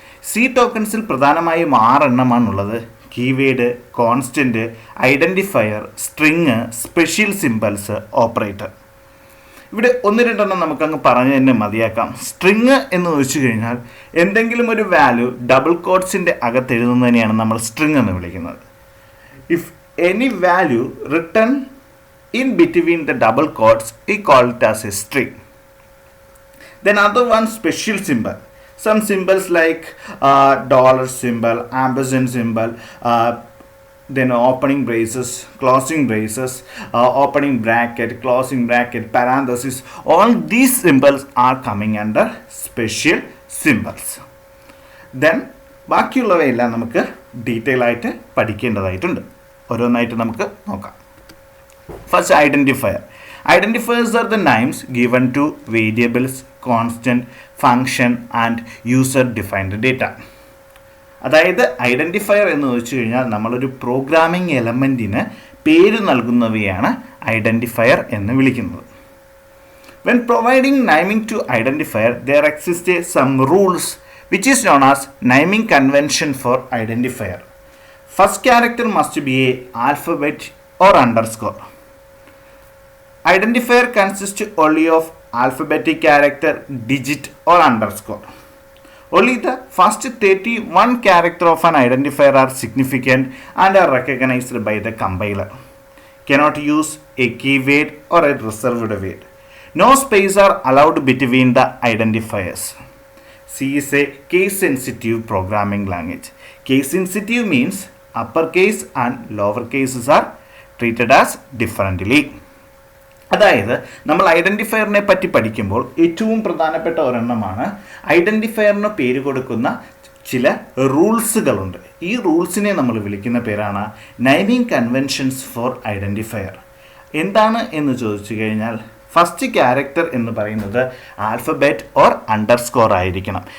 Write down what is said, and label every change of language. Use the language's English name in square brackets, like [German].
[Malayalam] C ടോക്കൺസിൽ പ്രധാനമായും 6 എണ്ണമാണുള്ളത്. Keyword, constant, identifier, string, special symbols, operator. ഇവിടെ 1-2 എണ്ണം നമുക്കങ്ങ് പറഞ്ഞു തന്നെ മതിയാക്കാം. സ്ട്രിങ് എന്ന് വെച്ച് കഴിഞ്ഞാൽ എന്തെങ്കിലും ഒരു വാല്യൂ ഡബിൾ കോട്ട്സിൻ്റെ അകത്ത് എഴുതുന്നതിനെയാണ് നമ്മൾ സ്ട്രിങ് എന്ന് വിളിക്കുന്നത്. [English] If any value written in between the double quotes, we call it as a string. Then other one, special symbol. Some symbols like dollar symbol, ampersand symbol, then opening braces, closing braces, opening bracket, closing bracket, parenthesis. All these symbols are coming under special symbols. [Malayalam] Then ബാക്കിയുള്ളവയെല്ലാം നമുക്ക് detail ആയിട്ട് പഠിക്കേണ്ടതായിട്ടുണ്ട്. ഓരോന്നായിട്ട് നമുക്ക് നോക്കാം. [English] First, identifier. Identifiers are the names given to variables, constant, function and user defined data. [Malayalam] അതായത് identifier എന്ന് വെച്ച് കഴിഞ്ഞാൽ നമ്മളൊരു പ്രോഗ്രാമിംഗ് എലമെൻറ്റിന് പേര് നൽകുന്നവയാണ് ഐഡൻറ്റിഫയർ എന്ന് വിളിക്കുന്നത്. [English] When providing naming to identifier, there exist some rules which is known as naming convention for identifier. First character must be a alphabet or underscore. Identifier consists only of alphabetic character, digit or underscore. Only the first 31 character of an identifier are significant and are recognized by the compiler. Cannot use a keyword or a reserved word. No space are allowed between the identifiers. C is a case sensitive programming language. Case sensitive means uppercase and lower cases are treated as differently. [Malayalam] അതായത് നമ്മൾ ഐഡൻറ്റിഫയറിനെ പറ്റി പഠിക്കുമ്പോൾ ഏറ്റവും പ്രധാനപ്പെട്ട ഒരെണ്ണമാണ് ഐഡൻറ്റിഫയറിന് പേര് കൊടുക്കുന്ന ചില റൂൾസുകളുണ്ട്. ഈ റൂൾസിനെ നമ്മൾ വിളിക്കുന്ന പേരാണ് നൈമിംഗ് കൺവെൻഷൻസ് ഫോർ ഐഡൻറ്റിഫയർ. എന്താണ് എന്ന് ചോദിച്ചു കഴിഞ്ഞാൽ ഫസ്റ്റ് ക്യാരക്ടർ എന്ന് പറയുന്നത് ആൽഫബറ്റ് ഓർ അണ്ടർസ്കോർ ആയിരിക്കണം.